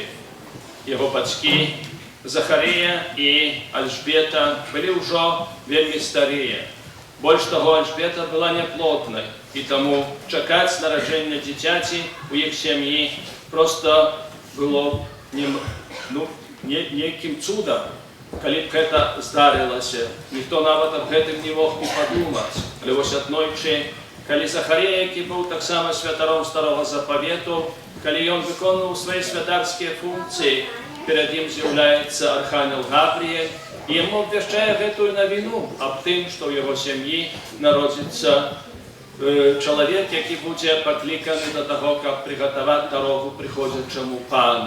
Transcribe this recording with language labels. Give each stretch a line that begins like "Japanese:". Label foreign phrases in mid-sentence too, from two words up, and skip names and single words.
Ukrainian: Його батьки Захарія і Альжбета були вже вельми старі. Больш того, Альжбета була неплодною, і тому чекати народження дитяті у їх сім'ї просто було неким чудом, коли б це здарилося. Ніхто навіть
Belarusian: об гэтым
Ukrainian: не мог і подумати. Але ось однойче,
Belarusian: Калі Захарія, які быў таксама святаром Старого Запавету, калі ён выконваў свае святарскія функцыі, перад ім з'яўляецца архангел Габріэль, і яму абвяшчае гэтую навіну аб тым, што ў яго сям'і народзіцца чалавек, які будзе пакліканы да таго, каб прыгатаваць дарогу прыходзячаму Пану.